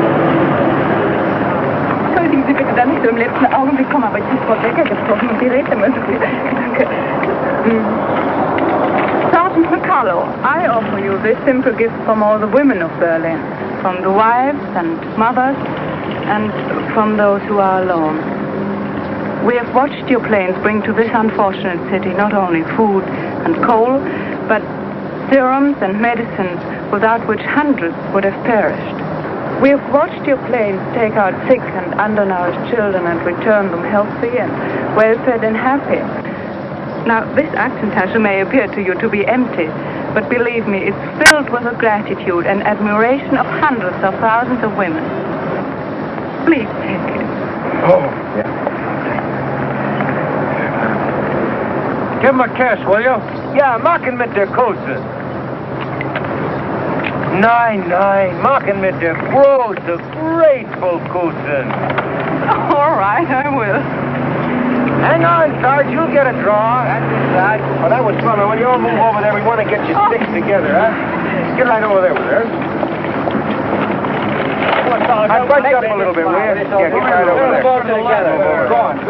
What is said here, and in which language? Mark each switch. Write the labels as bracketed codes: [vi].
[de] Entschuldigen Sie bitte, da nicht so im letzten Augenblick kommen, aber ich habe Frau Becker gesprochen und die redet immer so viel. Danke. [en] Sergeant MacCullough, I offer you this simple gift from all the women of Berlin, from the wives and mothers, and from those who are alone. We have watched your planes bring to this unfortunate city not only food and coal, but serums and medicines without which hundreds would have perished. We have watched your planes take out sick and undernourished children and return them healthy and well-fed and happy. Now, this action may appear to you to be empty, but believe me, it's filled with the gratitude and admiration of hundreds of thousands of women. Please take it. Oh, yeah. Give him a kiss, will you? [de] Ja, machen mit der Kose. Nein, machen mit der große, [en] grateful [de] Kose. [en] All right, I will. Hang on, Sarge, you'll get a draw. That's it, Sarge. Oh, that was fun. When you all move over there, we want to get your sticks together, huh? Get right over there with her. I'd bunch up a little bit, will you? Yeah, get right over there. Go on.